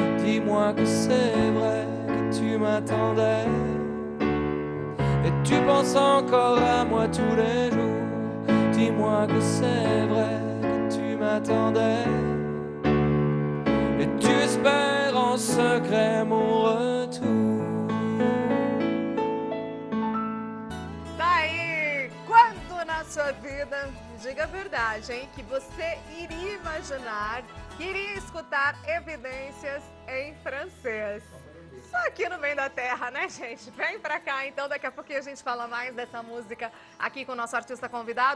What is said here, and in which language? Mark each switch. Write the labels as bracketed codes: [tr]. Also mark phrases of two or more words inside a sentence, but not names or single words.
[fr] Dis-moi que c'est vrai, que tu m'attendais, et tu penses encore à moi tous les jours. Dis-moi que c'est vrai, que tu m'attendais, et tu espères en secret mon retour. [pt] Daí, quando na sua vida, diga a verdade, hein, que você iria imaginar, que iria escutar Evidências em francês? Só aqui no meio da terra, né, gente? Vem pra cá, então, daqui a pouquinho a gente fala mais dessa música aqui com o nosso artista convidado.